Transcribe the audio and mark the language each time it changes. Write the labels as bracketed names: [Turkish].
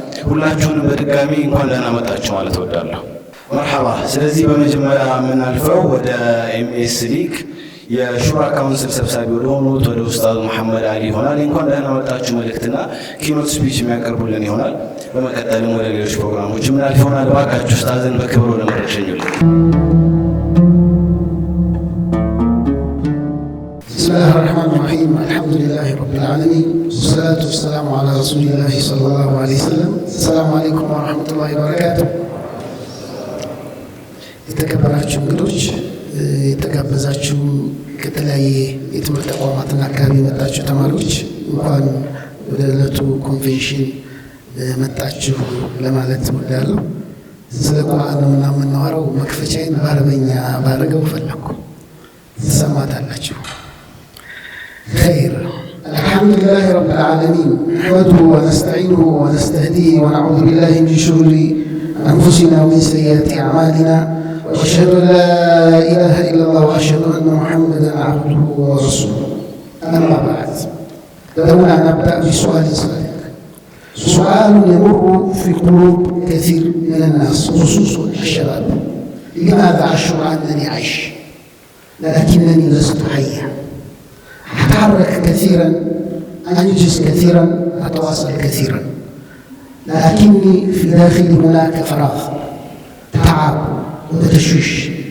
[Amharic] ሁላችሁንም በድጋሚ እንኳን ደህና መጣችሁ ማለት እወዳለሁ። መርሐባ። ስለዚህ በመጀመሪያ የምናልፈው ወደ ኤምኤስ ሊግ የሹራ ካውንስል ሰብሳቢ ወደሆኑት ወደ ኡስታዝ መሐመድ አሊ ይሆናል። እንኳን ደህና መጣችሁ መልእክትና ኪኖት ስፒች የሚያቀርቡልን ይሆናል። በመቀጠልም ወደ ሌሎች ፕሮግራሞች የምናልፍ ይሆናል። እባካችሁ ኡስታዝን በክብር ወደ መድረክ ሸኙልን። [Arabic] بسم الله الرحمن الرحيم الحمد لله رب العالمين والصلاة والسلام على رسول الله صلى الله عليه وسلم. السلام عليكم ورحمة الله وبركاته. [Amharic] የተከበራችሁ እንግዶች፣ የተጋበዛችሁ ከተለያየ የትምህርት ተቋማትና አካባቢ የመጣችሁ ተማሪዎች እንኳን ወደ ዕለቱ ኮንቬንሽን መጣችሁ ለማለት እወዳለሁ። ስለ ቁርአን ነውና የምናወራው። መክፈቻዬን በአረበኛ ባረገው ፈለኩ፣ ትሰማታላችሁ። خير. [Arabic] الحمد لله رب العالمين، نحمده ونستعينه ونستهديه ونعوذ بالله من شرور أنفسنا ومن سيئات أعمالنا، وأشهد أن لا إله إلا الله وأشهد أن محمدا عبده ورسوله. أما بعد، دعونا نبدأ بسؤال صادق، سؤال يمر في قلوب كثير من الناس خصوصا الشباب: لماذا أشعر أنني عايش لكنني لست حيا؟ أتحرك كثيرا، أنجز كثيرا، أتواصل كثيرا، لكني في داخلي هناك فراغ، تعب وتشويش.